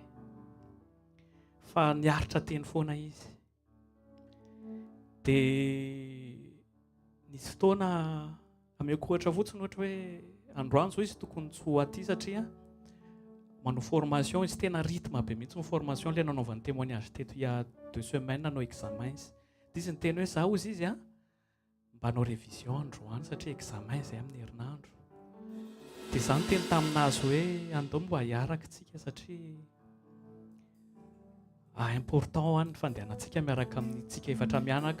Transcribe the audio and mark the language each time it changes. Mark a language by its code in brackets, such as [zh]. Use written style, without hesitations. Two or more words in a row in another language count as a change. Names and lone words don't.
[mg] Fa niaritra teny foana izy. Dia nisy fotoana ameko ohatra fotsiny ohatra hoe androany zao izy tokony tsy ho aty satria manao formation izy tena rythme be mihitsy ny formation ilay nanaovany témoignage teto [fr] il y a 2 semaines [mg] nanao examen izy. Dia izy niteny hoe za ozy izy mba hanao révision androany satria examen izay amin'ny herinandro. Dia za niteny taminazy hoe andao mba hiaraka tsika satria important hoany ny fandehanantsika miaraka amintsika efatra mianaka.